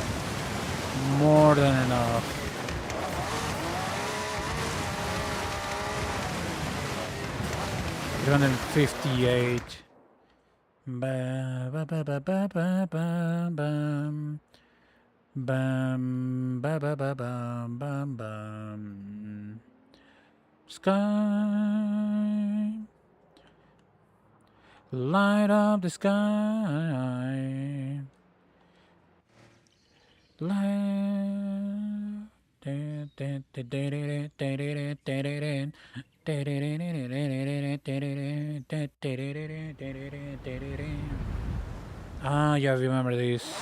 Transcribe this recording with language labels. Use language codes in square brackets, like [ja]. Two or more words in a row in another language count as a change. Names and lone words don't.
[en] More than enough. $258. Ba ba ba ba ba ba ba bam. Bam ba ba ba bam bam bam. Sky. Light up the sky. Light. Ah, yeah, I remember this.